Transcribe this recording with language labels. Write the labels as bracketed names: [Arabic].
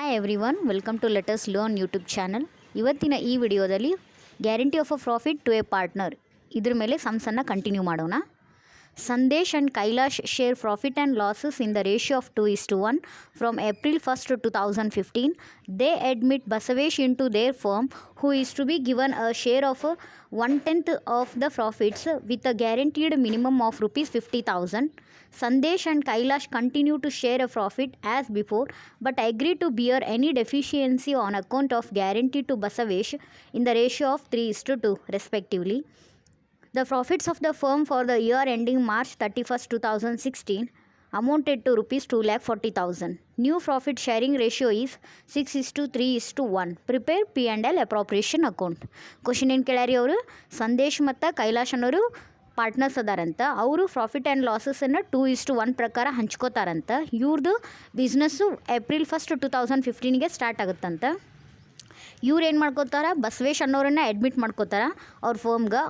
[English] Everyone, welcome to let us learn YouTube channel. [Kannada] ಇವತ್ತಿನ ಈ ವಿಡಿಯೋದಲ್ಲಿ [English] guarantee of a profit to a partner [Kannada] ಇದ್ರ ಮೇಲೆ ಸಮ್ಸನ್ನು ಕಂಟಿನ್ಯೂ ಮಾಡೋಣ. [English] Sandesh and Kailash share profit and losses in the ratio of 2:1 from April 1st to 2015. They admit Basavesh into their firm, who is to be given a share of 1/10 of the profits with a guaranteed minimum of rupees 50,000. Sandesh and Kailash continue to share a profit as before, but agree to bear any deficiency on account of guarantee to Basavesh in the ratio of 3:2 respectively. The profits of the firm for the year ending March 31st, 2016 amounted to rupees 2,40,000. New profit sharing ratio is 6:3:1. Prepare P&L appropriation account. [Kannada] Question ಏನು ಕೇಳ್ಯಾರಿ ಅವರು, ಸಂದೇಶ್ ಮತ್ತು ಕೈಲಾಶ್ ಅನ್ನೋರು partners ಅದಾರಂತ. ಅವರು profit and ಲಾಸಸನ್ನು 2:1 ಪ್ರಕಾರ ಹಂಚ್ಕೋತಾರಂತ. ಇವ್ರದ್ದು business April 1st, 2015ಗೆ start ಆಗುತ್ತಂತ. ಇವ್ರು ಏನು ಮಾಡ್ಕೋತಾರ, ಬಸವೇಶ್ ಅನ್ನೋರನ್ನ ಅಡ್ಮಿಟ್ ಮಾಡ್ಕೋತಾರ ಅವ್ರ ಫರ್ಮ್ಗೆ.